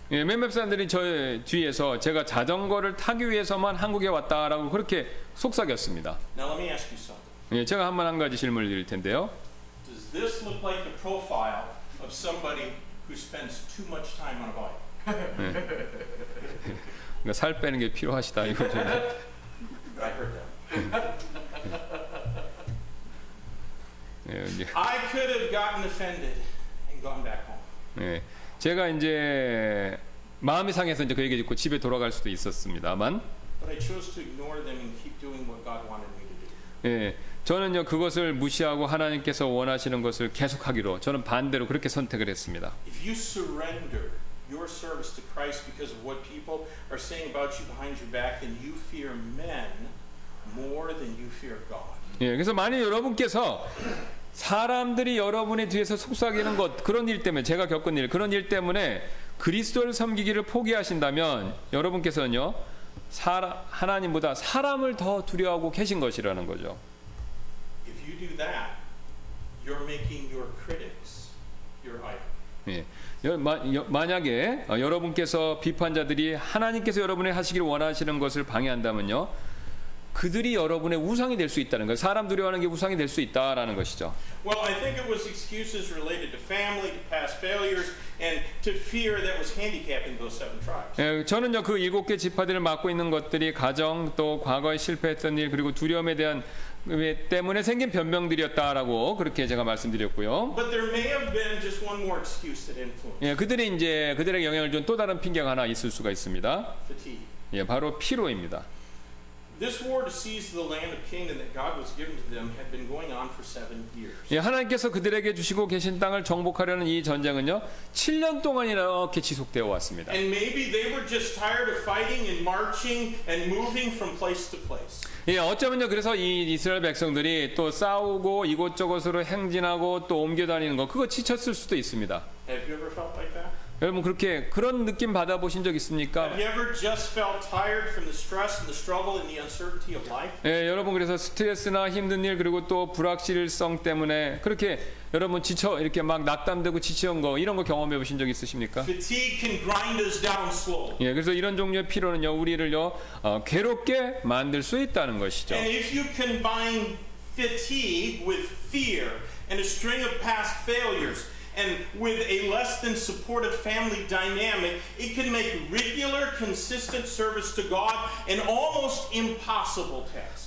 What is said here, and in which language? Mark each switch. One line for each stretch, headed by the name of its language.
Korean: 예, 몇몇 사람들이 저 뒤에서 제가 자전거를 타기 위해서만 한국에 왔다라고 그렇게 속삭였습니다.
English: Now let me ask you something.
Korean: 예, 제가 한 가지 질문을 드릴 텐데요.
English: Does this look like the profile of somebody who spends too much time on a bike?
Korean: 그러니까 살 빼는 게 필요하시다 이거죠.
English: I heard that.
Korean: 예, 이제,
English: I could have gotten offended and gone back home.
Korean: 예, 제가 이제 마음이 상해서 이제 그 얘기 듣고 집에 돌아갈 수도 있었습니다만,
English: But I chose to ignore them and keep doing what God wanted me to do.
Korean: 예, 저는요 그것을 무시하고 하나님께서 원하시는 것을 계속하기로 저는 반대로 그렇게 선택을 했습니다.
English: If you surrender your service to Christ because of what people are saying about you behind your back, then you fear men more than you fear God.
Korean: 예, 그래서 만약 여러분께서 사람들이 여러분의 뒤에서 속삭이는 것 그런 일 때문에 제가 겪은 일 그런 일 때문에 그리스도를 섬기기를 포기하신다면 여러분께서는요 하나님보다 사람을 더 두려워하고 계신 것이라는 거죠.
English: If you do that, you're making your critics your idol.
Korean: 예. 만약에 여러분께서 비판자들이 하나님께서 여러분이 하시기를 원하시는 것을 방해한다면요 그들이 여러분의 우상이 될 수 있다는 거예요. 사람 두려워하는 게 우상이 될 수 있다라는 것이죠.
English: Well, I think it was excuses related to family, to past failures, and to fear that was handicapping those 7 tribes.
Korean: 예, 저는요 그 7개 지파들을 맡고 있는 것들이 가정 또 과거에 실패했던 일 그리고 두려움에 대한 때문에 생긴 변명들이었다라고 그렇게 제가 말씀드렸고요.
English: But there may have been just one more excuse that influenced
Korean: 예, 그들이 이제 그들에게 영향을 준 또 다른 핑계가 하나 있을 수가 있습니다.
English: fatigue.
Korean: 예, 바로 피로입니다.
English: This war to seize the land of Canaan that God was given to them had been going on for 7 years.
Korean: 예, 하나님께서 그들에게 주시고 계신 땅을 정복하려는 이 전쟁은요 7년 동안 이렇게 지속되어 왔습니다.
English: And maybe they were just tired of fighting and marching and moving from place to place.
Korean: 예, 어쩌면요 그래서 이 이스라엘 백성들이 또 싸우고 이곳저곳으로 행진하고 또 옮겨 다니는 거 그거 지쳤을 수도 있습니다.
English: Have you ever felt like that?
Korean: 여러분 그렇게 그런 느낌 받아보신 적 있습니까?
English: Have you ever just felt tired from the stress and the struggle and the uncertainty of life?
Korean: 예, 여러분 그래서 스트레스나 힘든 일 그리고 또 불확실성 때문에 그렇게 여러분 지쳐 이렇게 막 낙담되고 지치는 거 이런 거 경험해 보신 적 있으십니까?
English: Fatigue can grind us down slowly.
Korean: 예, 그래서 이런 종류의 피로는요 우리를요 괴롭게 만들 수 있다는 것이죠.
English: And if you combine fatigue with fear and a string of past failures and with a less than supportive family dynamic, it can make regular, consistent service to God an almost impossible task.